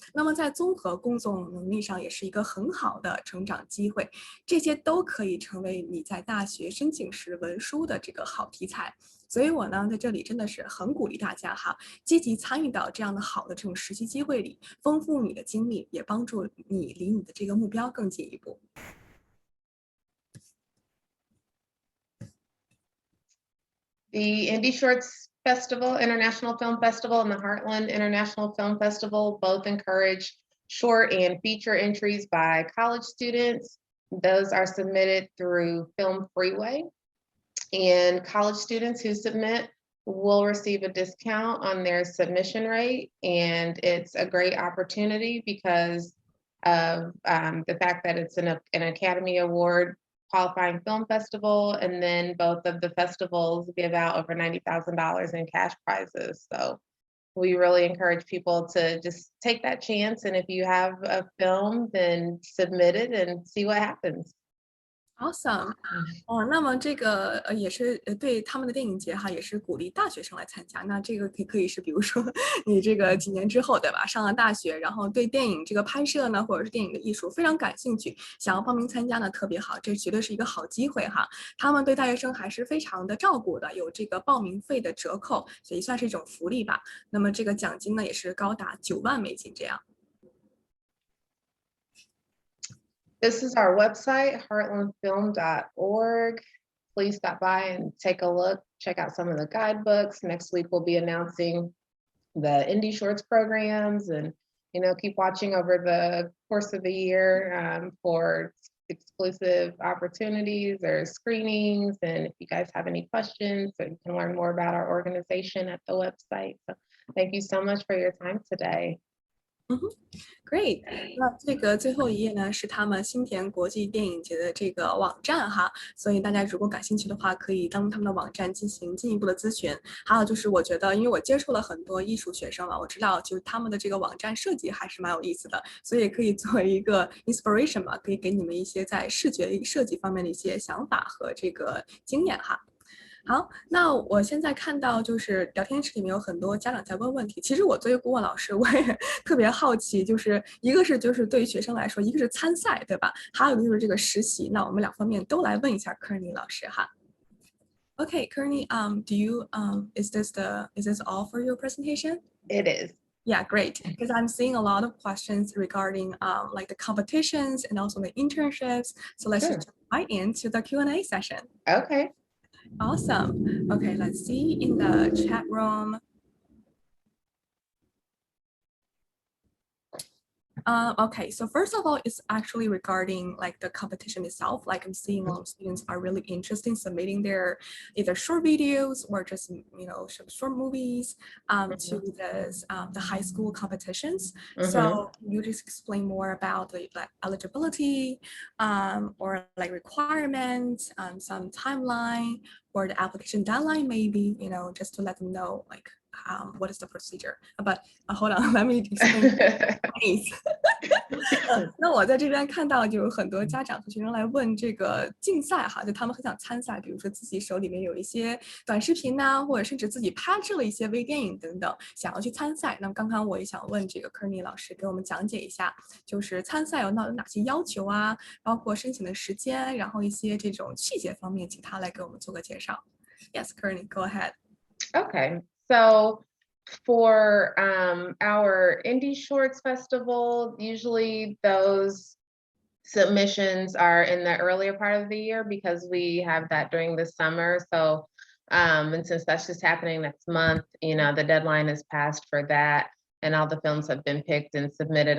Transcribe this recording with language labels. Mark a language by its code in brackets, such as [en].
[zh] 那么在综合工作能力上也是一个很好的成长机会，这些都可以成为你在大学申请时文书的这个好题材。所以我呢在这里真的是很鼓励大家哈，积极参与到这样的好的这种实习机会里，丰富你的经历，也帮助你离你的这个目标更进一步。 [en] The Indie Shorts Festival, International Film Festival, and the Heartland International Film Festival both encourage short and feature entries by college students. Those are submitted through Film Freeway, and college students who submit will receive a discount on their submission rate. And it's a great opportunity because of the fact that it's an Academy Award qualifying film festival, and then both of the festivals give out over $90,000 in cash prizes. So we really encourage people to just take that chance, and if you have a film, then submit it and see what happens. [zh] Awesome，那么这个也是对他们的电影节哈，也是鼓励大学生来参加。那这个可以是比如说你这个几年之后对吧，上了大学，然后对电影这个拍摄呢，或者是电影的艺术非常感兴趣，想要报名参加呢，特别好，这绝对是一个好机会哈。他们对大学生还是非常的照顾的，有这个报名费的折扣，也算是一种福利吧。那么这个奖金呢，也是高达9万美金这样。 [en] This is our website, heartlandfilm.org. Please stop by and take a look, check out some of the guidebooks. Next week, we'll be announcing the Indie Shorts programs, and keep watching over the course of the year for exclusive opportunities or screenings. And if you guys have any questions, or you can learn more about our organization at the website. So thank you so much for your time today. [zh] Great，那这个最后一页呢是他们新田国际电影节的这个网站哈，所以大家如果感兴趣的话，可以登录他们的网站进行进一步的咨询。还有就是我觉得，因为我接触了很多艺术学生嘛，我知道就是他们的这个网站设计还是蛮有意思的，所以也可以作为一个 inspiration 嘛，可以给你们一些在视觉设计方面的一些想法和这个经验哈。好，那我现在看到就是聊天室里面有很多家长在问问题。其实我作为顾问老师，我也特别好奇，就是一个是就是对于学生来说，一个是参赛，对吧？还有一个就是这个实习。那我们两方面都来问一下 Kearney 老师哈。 [en] Okay, Kearney, do you is this all for your presentation? It is. Yeah, great. Because I'm seeing a lot of questions regarding like the competitions and also the internships. So let's just jump right into the Q&A session. Okay. Awesome. Okay, let's see in the chat room. Okay, so first of all, it's actually regarding like the competition itself. Like I'm seeing a lot of students are really interested in submitting their either short videos or just some short movies to this the high school competitions. So can you just explain more about the like eligibility or like requirements, some timeline or the application deadline maybe, just to let them know like what is the procedure. But hold on, let me explain. [zh] 那我在这边看到就有很多家长和学生来问这个竞赛哈，就他们很想参赛，比如说自己手里面有一些短视频呐、或者甚至自己拍摄了一些微电影等等，想要去参赛。那么刚刚我也想问这个 Kearney 老师给我们讲解一下，就是参赛有哪些要求啊，包括申请的时间，然后一些这种细节方面，请他来给我们做个介绍。 [en] Yes, Kearney, go ahead. Okay, so for our Indie Shorts Festival, usually those submissions are in the earlier part of the year because we have that during the summer. So, and since that's just happening next month, the deadline is passed for that, and all the films have been picked and submitted.